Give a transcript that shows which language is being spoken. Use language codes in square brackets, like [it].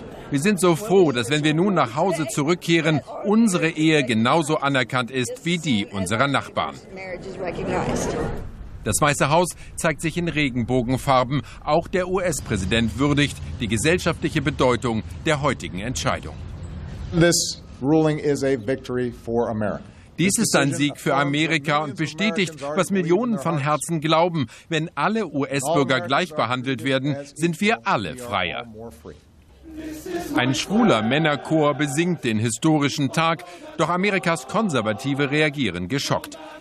[de] Wir sind so froh, dass, wenn wir nun nach Hause zurückkehren, unsere Ehe genauso anerkannt ist wie die unserer Nachbarn. Das Weiße Haus zeigt sich in Regenbogenfarben. Auch der US-Präsident würdigt die gesellschaftliche Bedeutung der heutigen Entscheidung. [en] This ruling is a victory for America. [de] Dies ist ein Sieg für Amerika und bestätigt, was Millionen von Herzen glauben. Wenn alle US-Bürger gleich behandelt werden, sind wir alle freier. Ein schwuler Männerchor besingt den historischen Tag, doch Amerikas Konservative reagieren geschockt.